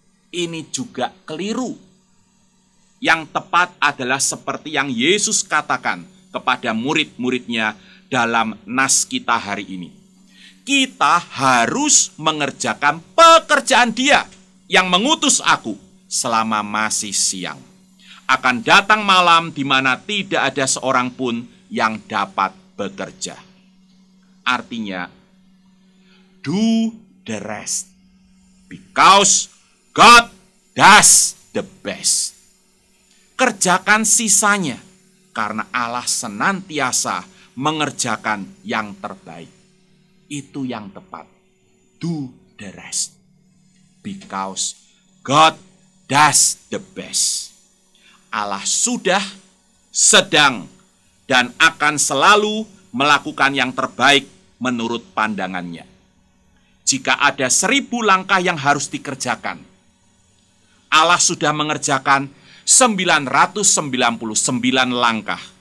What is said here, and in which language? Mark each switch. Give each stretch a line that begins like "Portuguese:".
Indonesian: Ini juga keliru. Yang tepat adalah seperti yang Yesus katakan kepada murid-muridnya dalam nas kita hari ini. Kita harus mengerjakan pekerjaan Dia yang mengutus aku selama masih siang. Akan datang malam di mana tidak ada seorang pun yang dapat bekerja. Artinya,
English: do the rest, because God does the best.
Indonesian: Kerjakan sisanya, karena Allah senantiasa mengerjakan yang terbaik. Itu yang tepat.
English: Do the rest, because God does the best.
Indonesian: Allah sudah, sedang, dan akan selalu melakukan yang terbaik menurut pandangannya. Jika ada 1000 langkah yang harus dikerjakan, Allah sudah mengerjakan 999 langkah.